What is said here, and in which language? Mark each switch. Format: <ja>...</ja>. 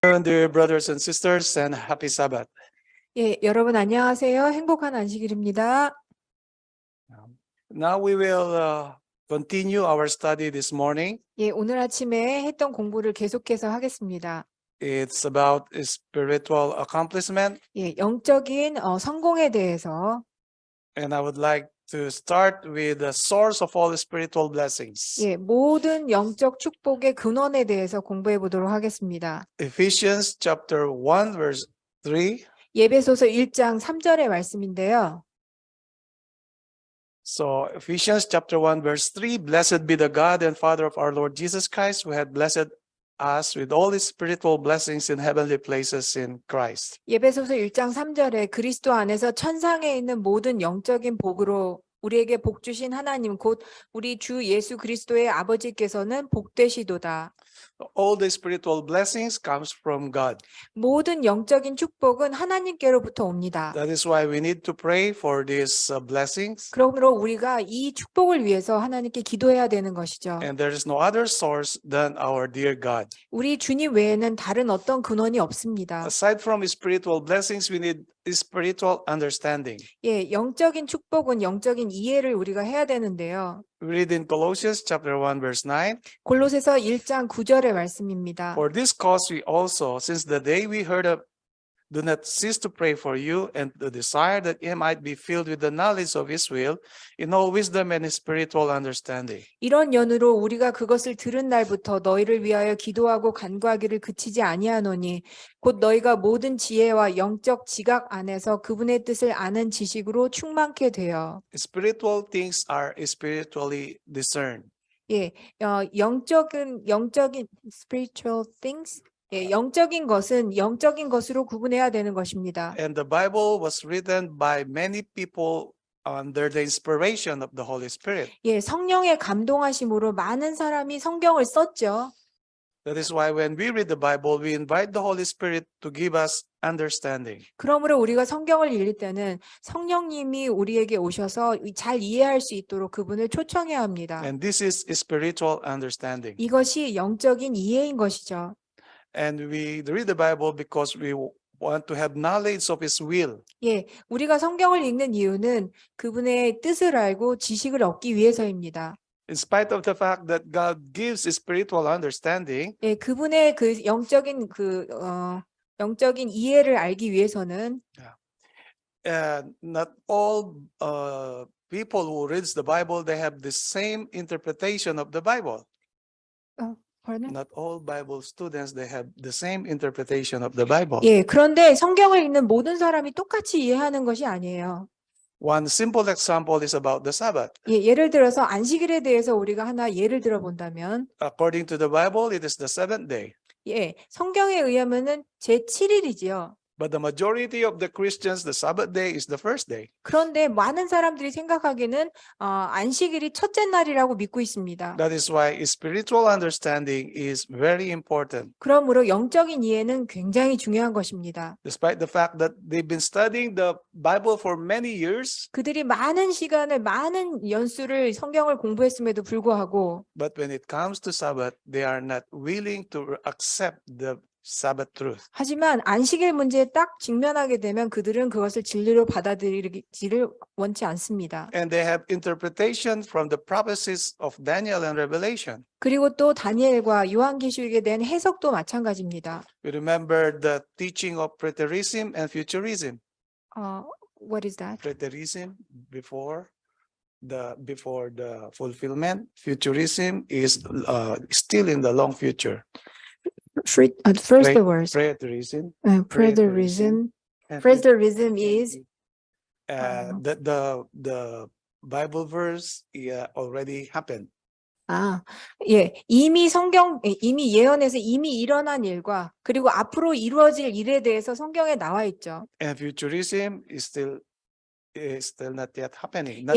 <en>afternoon, dear brothers and sisters, and happy Sabbath.</en> <ko>예, 여러분 안녕하세요. 행복한 안식일입니다.</ko> <en>Now we will continue our study this morning.</en> <ko>예, 오늘 아침에 했던 공부를 계속해서 하겠습니다.</ko> <en>It's about spiritual accomplishment,</en> <ko>예, 영적인 성공에 대해서</ko> <en>and I would like to start with the source of all the spiritual blessings.</en> <ko>예, 모든 영적 축복의 근원에 대해서 공부해 보도록 하겠습니다.</ko> <en>Ephesians chapter 1, verse 3.</en> <ko>예배소서 1장 3절의 말씀인데요.</ko> <en>So Ephesians chapter 1, verse 3, Blessed be the God and Father of our Lord Jesus Christ, who had blessed us with all his spiritual blessings in heavenly places in Christ.</en> <ko>예배소서 1장 3절에 그리스도 안에서 천상에 있는 모든 영적인 복으로 우리에게 복 주신 하나님 곧 우리 주 예수 그리스도의 아버지께서는 복되시도다.</ko> <en>All the spiritual blessings comes from God.</en> <ko>모든 영적인 축복은 하나님께로부터 옵니다.</ko> <en>That is why we need to pray for these blessings.</en> <ko>그러므로 우리가 이 축복을 위해서 하나님께 기도해야 되는 것이죠.</ko> <en>And there is no other source than our dear God.</en> <ko>우리 주님 외에는 다른 어떤 근원이 없습니다.</ko> <en>Aside from spiritual blessings, we need spiritual understanding.</en> <ko>예, 영적인 축복은 영적인 이해를 우리가 해야 되는데요.</ko> <en>We read in Colossians chapter 1, verse 9.</en> <ko>골로새서 1장 9절의 말씀입니다.</ko> <en>For this cause we also, since the day we heard of, do not cease to pray for you and to desire that ye might be filled with the knowledge of his will in all wisdom and spiritual understanding.</en> <ko>이런 연으로 우리가 그것을 들은 날부터 너희를 위하여 기도하고 간구하기를 그치지 아니하노니 곧 너희가 모든 지혜와 영적 지각 안에서 그분의 뜻을 아는 지식으로 충만케 되어.</ko> <en>Spiritual things are spiritually discerned.</en> <ko>예, 영적인</ko> <en>spiritual things.</en> <ko>예, 영적인 것은 영적인 것으로 구분해야 되는 것입니다.</ko> <en>And the Bible was written by many people under the inspiration of the Holy Spirit.</en> <ko>예, 성령의 감동하심으로 많은 사람이 성경을 썼죠.</ko> <en>That is why when we read the Bible, we invite the Holy Spirit to give us understanding.</en> <ko>그러므로 우리가 성경을 읽을 때는 성령님이 우리에게 오셔서 잘 이해할 수 있도록 그분을 초청해야 합니다.</ko> <en>And this is spiritual understanding.</en> <ko>이것이 영적인 이해인 것이죠.</ko> <en>And we read the Bible because we want to have knowledge of His will.</en> <ko>예, 우리가 성경을 읽는 이유는 그분의 뜻을 알고 지식을 얻기 위해서입니다.</ko> <en>In spite of the fact that God gives spiritual understanding,</en> <ko>예, 그분의 그 영적인 영적인 이해를 알기 위해서는</ko> <en>not all people who reads the Bible, they have the same interpretation of the Bible. pardon? Not all Bible students, they have the same interpretation of the Bible.</en> <ko>예, 그런데 성경을 읽는 모든 사람이 똑같이 이해하는 것이 아니에요.</ko> <en>One simple example is about the Sabbath.</en> <ko>예, 예를 들어서 안식일에 대해서 우리가 하나 예를 들어 본다면</ko> <en>According to the Bible, it is the seventh day.</en> <ko>예, 성경에 의하면은 제7일이지요.</ko> <en>But the majority of the Christians, the Sabbath day is the first day.</en> <ko>그런데 많은 사람들이 생각하기는 안식일이 첫째 날이라고 믿고 있습니다.</ko> <en>That is why spiritual understanding is very important.</en> <ko>그러므로 영적인 이해는 굉장히 중요한 것입니다.</ko> <en>Despite the fact that they've been studying the Bible for many years,</en> <ko>그들이 많은 시간을 많은 연수를 성경을 공부했음에도 불구하고</ko> <en>but when it comes to Sabbath, they are not willing to accept the Sabbath truth.</en> <ko>하지만 안식일 문제에 딱 직면하게 되면 그들은 그것을 진리로 받아들이기를 원치 않습니다.</ko> <en>And they have interpretation from the prophecies of Daniel and Revelation.</en> <ko>그리고 또 다니엘과 요한계시록에 대한 해석도 마찬가지입니다.</ko> <en>We remember the teaching of preterism and futurism. What is that? Preterism before the fulfillment. Futurism is still in the long future. First the words. Preterism. Preterism. and Preterism is the Bible verse already happened.</en> <ko>예, 이미 예언에서 이미 일어난 일과 그리고 앞으로 이루어질 일에 대해서 성경에 나와 있죠.</ko> <en>And futurism is still not yet happening, not</en>